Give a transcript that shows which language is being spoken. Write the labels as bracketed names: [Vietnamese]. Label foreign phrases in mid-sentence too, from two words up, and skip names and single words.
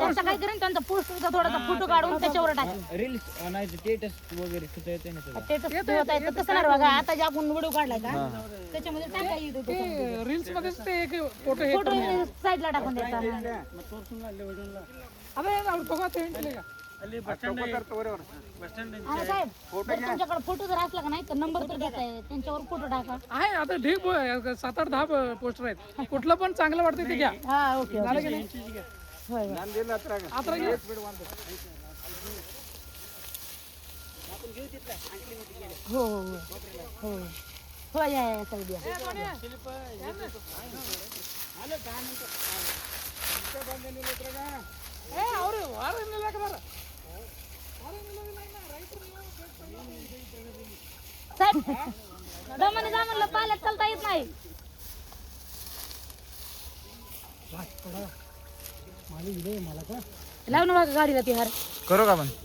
[Marathi] त्यांचं काय करेन त्यांचा पोस्टरचा थोडासा फोटो काढून त्याच्यावर टाकेन. रील्स नाही स्टेटस वगैरे तिथं येते ना सगळं. स्टेटस ठेवता येतं तसं नाही बघा आता जे आपण व्हिडिओ काढलाय का त्याच्यामध्ये टाका येतो ते रील्स मध्ये ते एक फोटो हे फोटो साईडला टाकून द्यायचा. अरे बघा ते केले का [Kannada] ಅಲ್ಲಿ ಬಸ್ ಸ್ಟ್ಯಾಂಡ್ ಬಸ್ ಸ್ಟ್ಯಾಂಡ್ [Marathi] आणि साहेब जर तुमच्याकडे फोटो जर असला का नाही तर नंबर तर घेता येईल त्यांच्यावर फोटो टाका. आहे आता ढीक 7-8-10 पोस्टर आहेत. कुठलं पण चांगलं वाटतं ते घ्या. हा ओके झालं की नाही? होय होय. आता घ्या. हो हो हो हो हो या या साहेब या. [Kannada] ಅವ್ರು ವಾರ ಏನಿಲ್ಲ ಹಾಕಿದಾರ. [Marathi] साहेब दमाने जा म्हणलं पाल्यात चालता येत नाही. लाव ना बघा गाडीला ती हार करू का पण